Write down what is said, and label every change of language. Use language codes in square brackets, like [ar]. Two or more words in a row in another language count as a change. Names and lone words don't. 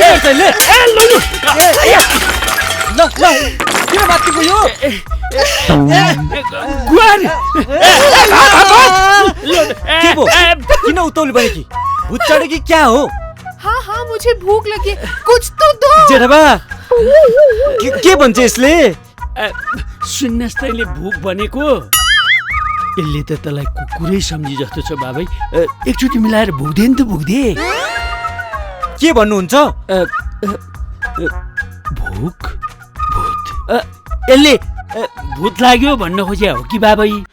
[ne] तैँले ल किन बाँच्नुको यो के पो किन उत्ताउली बने कि भूत चढे कि क्या हो [hi] हाँ हाँ मुझे भूख लगी कुछ तो दो [ne] जेठाबा के भन्छ यसले सुन्नस् तैँले भूख भनेको यसले त तँलाई कुकुरै सम्झी जस्तो छ बाबै एकचोटि मिलाएर भुक्दे नि त भुक्दे के भन्नुहुन्छ भूख भूत यसले भूत लाग्यो भन्न खोज्या हो कि बाबै